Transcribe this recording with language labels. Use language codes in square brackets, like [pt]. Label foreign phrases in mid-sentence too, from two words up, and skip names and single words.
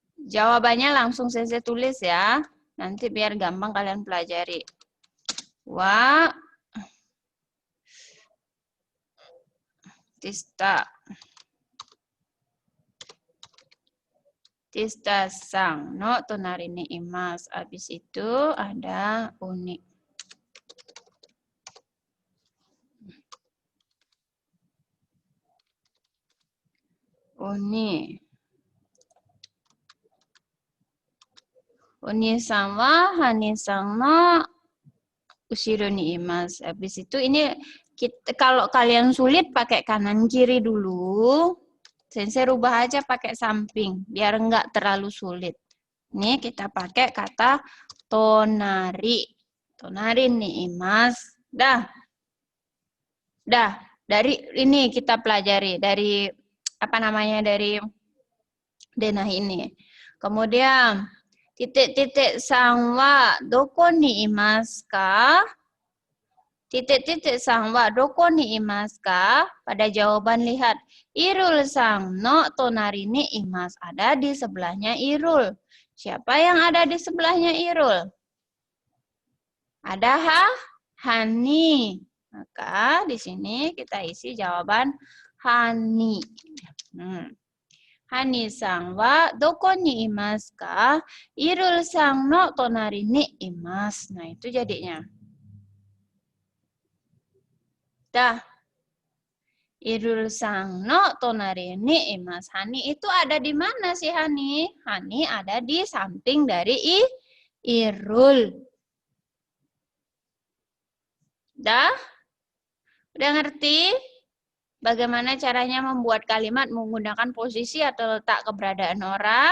[id] Jawabannya langsung saya tulis ya. Nanti biar gampang kalian pelajari. [ja] ワ ティスタ さんの となりに います. [id] Habis itu ada uni. Uni sama hani [ja] さんの うしろ に います. [id] Habis itu ini kalau kalian sulit pakai kanan kiri dulu. Sensei rubah aja pakai samping biar enggak terlalu sulit. Ini kita pakai kata tonari. [ja] となり に います. Dah. [id] Dari ini kita pelajari dari apa namanya dari denah ini. Kemudian titik-titik [ja] さん は どこ に います か? Titik-titik さん は どこ に います か? [id] Pada jawaban lihat [ja] Irul さん の となり に います. [id] Ada di sebelahnya Irul. Siapa yang ada di sebelahnya Irul? Ada Hani. Maka di sini kita isi jawaban Hani. [ja] Hani さん は どこ に います か? Irul さん の となり に います. [id] Nah, itu jadinya. [ja] Dah. Irul さん の となり に います. [id] Hani itu ada di mana sih Hani? Hani ada di samping dari Irul. Dah? Udah ngerti? Bagaimana caranya membuat kalimat menggunakan posisi atau letak keberadaan orang?